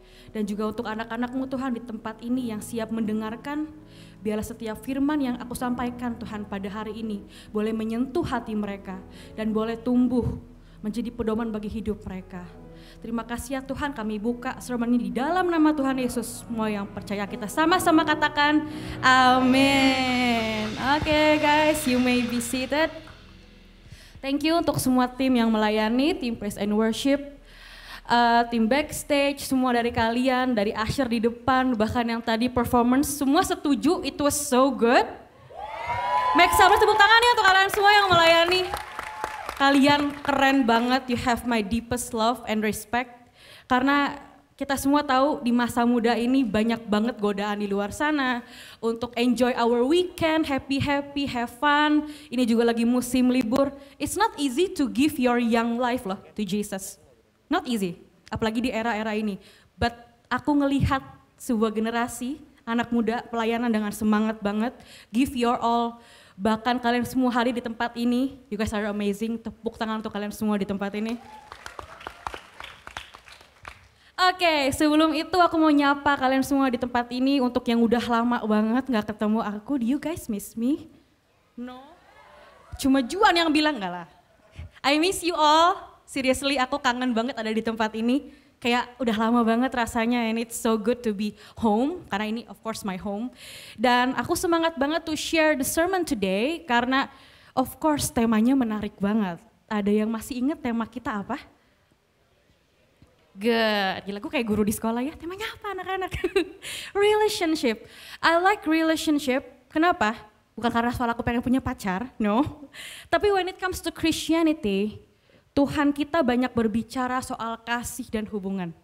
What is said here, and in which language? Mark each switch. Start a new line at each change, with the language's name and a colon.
Indonesian: Dan juga untuk anak-anak-Mu Tuhan di tempat ini yang siap mendengarkan, biarlah setiap firman yang aku sampaikan Tuhan pada hari ini boleh menyentuh hati mereka dan boleh tumbuh menjadi pedoman bagi hidup mereka. Terima kasih ya Tuhan, kami buka sermon ini di dalam nama Tuhan Yesus. Semua yang percaya kita sama-sama katakan amin.
English: Oke guys, you may be seated.
Indonesian: Thank you untuk semua tim yang melayani, tim praise and worship, tim backstage, semua dari kalian, dari usher di depan, bahkan yang tadi performance, semua setuju,
English: it was so good. Make some
Indonesian: tepuk tangan ya untuk kalian semua yang melayani. Kalian keren banget,
English: you have my deepest love and respect.
Indonesian: Karena kita semua tahu di masa muda ini banyak banget godaan di luar sana. Untuk
English: enjoy our weekend, happy, have fun.
Indonesian: Ini juga lagi musim libur.
English: It's not easy to give your young life loh to Jesus. Not easy,
Indonesian: apalagi di era-era ini.
English: But
Indonesian: aku ngelihat sebuah generasi, anak muda pelayanan dengan semangat banget.
English: Give your all.
Indonesian: Bahkan kalian semua hari di tempat ini,
English: you guys are amazing.
Indonesian: Tepuk tangan untuk kalian semua di tempat ini. Oke, sebelum itu aku mau nyapa kalian semua di tempat ini. Untuk yang udah lama banget gak ketemu aku,
English: do you guys miss me? No?
Indonesian: Cuma Juan yang bilang enggak lah.
English: I miss you all.
Indonesian: Seriously aku kangen banget ada di tempat ini. Kayak udah lama banget rasanya
English: and it's so good to be home.
Indonesian: Karena ini
English: of course my home.
Indonesian: Dan aku semangat banget
English: to share the sermon today.
Indonesian: Karena of course temanya menarik banget. Ada yang masih ingat tema kita apa? Good, gila gue kayak guru di sekolah ya. Temanya apa anak-anak? Relationship.
English: I like relationship.
Indonesian: Kenapa? Bukan karena soal aku pengen punya pacar,
English: no.
Indonesian: Tapi
English: when it comes to
Indonesian: Christianity, Tuhan kita banyak berbicara soal kasih dan hubungan.